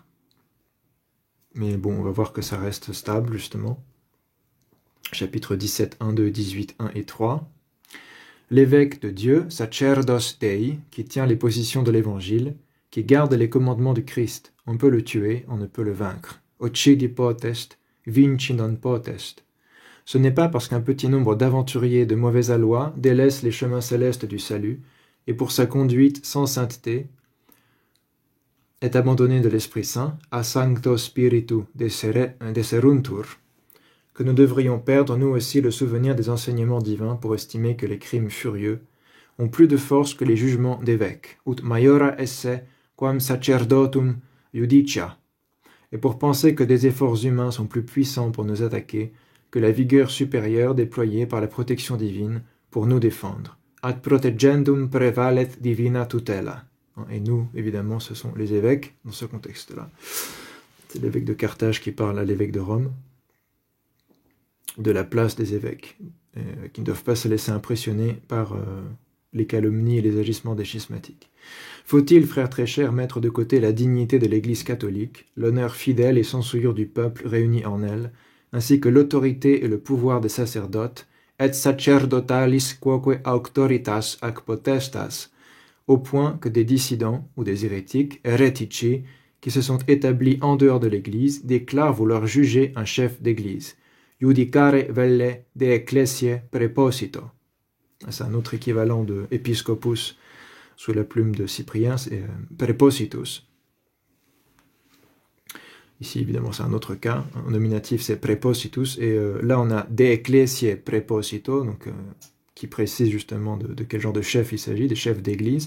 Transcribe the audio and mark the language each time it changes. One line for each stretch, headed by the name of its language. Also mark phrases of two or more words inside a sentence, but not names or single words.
French: Mais bon, on va voir que ça reste stable, justement. Chapitre 17, 1, 2, 18, 1 et 3. L'évêque de Dieu,
Latin: sacerdos Dei,
French: qui tient les positions de l'Évangile, qui garde les commandements du Christ. On peut le tuer, on ne peut le vaincre.
Latin: Occidi potest, vinci non potest.
French: Ce n'est pas parce qu'un petit nombre d'aventuriers de mauvaise aloi délaissent les chemins célestes du salut, et pour sa conduite sans sainteté, est abandonné de l'Esprit Saint,
Latin: a sancto spiritu deseruntur,
French: que nous devrions perdre nous aussi le souvenir des enseignements divins pour estimer que les crimes furieux ont plus de force que les jugements d'évêques,
Latin: ut maiora esse quam sacerdotum judicia,
French: et pour penser que des efforts humains sont plus puissants pour nous attaquer que la vigueur supérieure déployée par la protection divine pour nous défendre.
Latin: Ad protegendum prevalet divina tutela.
French: Et nous, évidemment, ce sont les évêques dans ce contexte-là. C'est l'évêque de Carthage qui parle à l'évêque de Rome de la place des évêques, qui ne doivent pas se laisser impressionner par les calomnies et les agissements des schismatiques. Faut-il, frères très chers, mettre de côté la dignité de l'Église catholique, l'honneur fidèle et sans souillure du peuple réuni en elle, ainsi que l'autorité et le pouvoir des sacerdotes,
Latin: et sacerdotalis quoque auctoritas ac potestas,
French: au point que des dissidents ou des hérétiques, heretici, qui se sont établis en dehors de l'Église, déclarent vouloir juger un chef d'Église.
Latin: Judicare velle de ecclesiae preposito.
French: C'est un autre équivalent de episcopus sous la plume de Cyprien, c'est prepositus. Ici, évidemment, c'est un autre cas. En nominatif, c'est prepositus. Et là, on a
Latin: de ecclesiae preposito,
French: donc, qui précise justement de quel genre de chef il s'agit, des chefs d'église.